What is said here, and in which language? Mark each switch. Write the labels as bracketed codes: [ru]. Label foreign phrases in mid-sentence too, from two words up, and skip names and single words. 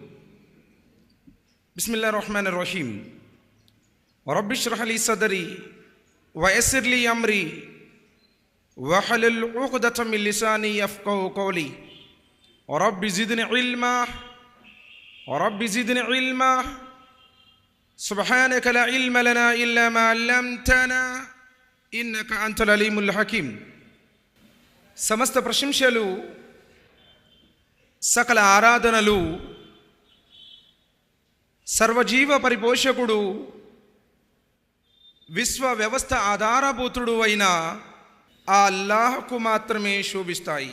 [ar] بسم الله الرحمن الرحيم رب اشرح لي صدري ويسر لي أمري واحلل عقدة من لساني يفقهوا قولي رب زدني علما سبحانك لا علم لنا إلا ما علمتنا إنك أنت العليم الحكيم. [te] సమస్త ప్రశంసలు సకల ఆరాధనలు సర్వజీవ పరిపోషకుడు విశ్వ వ్యవస్థ ఆధారభూతుడు అయిన ఆ అల్లాహ్కు మాత్రమే శోభిస్తాయి.